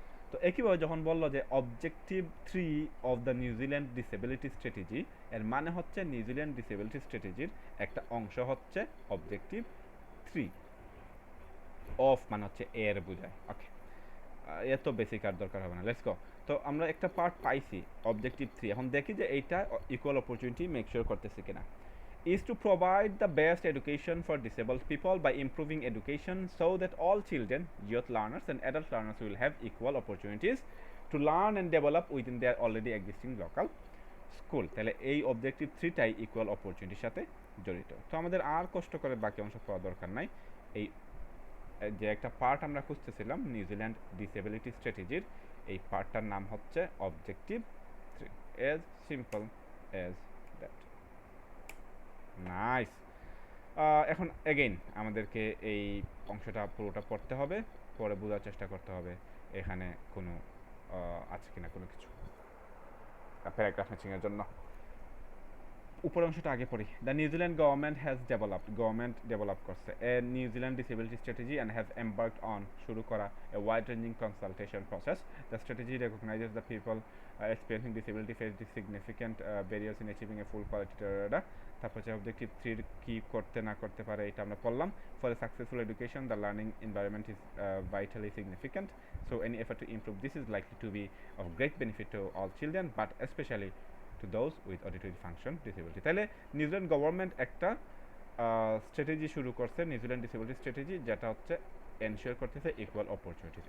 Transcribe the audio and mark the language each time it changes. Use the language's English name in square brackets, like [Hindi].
[Bangla] তো একইভাবে যখন বললো যে objective 3 of the New Zealand disability strategy, এর মানে হচ্ছে নিউজিল্যান্ড ডিসেবিলিটি স্ট্র্যাটেজির একটা অংশ হচ্ছে অবজেক্টিভ 3। অফ মানে হচ্ছে এর বোঝায়। ওকে, এত বেসিক আর দরকার হবে না, [English] Let's go. [Bangla] তো আমরা একটা পার্ট পাইছি অবজেক্টিভ 3, এখন দেখি যে এইটা ইকুয়াল অপরচুনিটি মেক শিওর করতেছে কিনা। [English] Is to provide the best education for disabled people by improving education so that all children, youth learners and adult learners will have equal opportunities to learn and develop within their already existing local school. [Bangla] তাহলে এই objective 3টাই equal অপরচুনিটির সাথে জড়িত। তো আমাদের আর কষ্ট করে বাকি অংশ পড়া দরকার নাই। এই যে একটা পার্ট আমরা খুঁজতেছিলাম নিউজিল্যান্ড ডিসেবিলিটি স্ট্র্যাটেজির, এই পার্টটার নাম হচ্ছে objective 3, [English] as simple as that. [Bangla] Nice. এখন এগেইন আমাদেরকে এই অংশটা পুরোটা পড়তে হবে, পরে বোঝার চেষ্টা করতে হবে এখানে কোনো আছে কিনা কোনো কিছু প্যারাগ্রাফ ম্যাচিংয়ের জন্য। উপরের অংশটা আগে পড়ি। [English] the New Zealand government has develop করছে a New Zealand disability strategy and has embarked on, [Bangla] শুরু করা [English] A wide ranging consultation process. The strategy recognises the people experiencing disability face the significant barriers in achieving a full quality. [Bangla] তারপর হচ্ছে objective 3 কী করতে না করতে পারে এটা আমরা পড়লাম। [English] For a successful education the learning environment is vitally significant, so any effort to improve this is likely to be of great benefit to all children but especially to those with auditory function disability. [Bangla] তাহলে New Zealand government একটা strategy শুরু করছে, New Zealand disability strategy, যেটা হচ্ছে ensure করতেছে equal opportunities.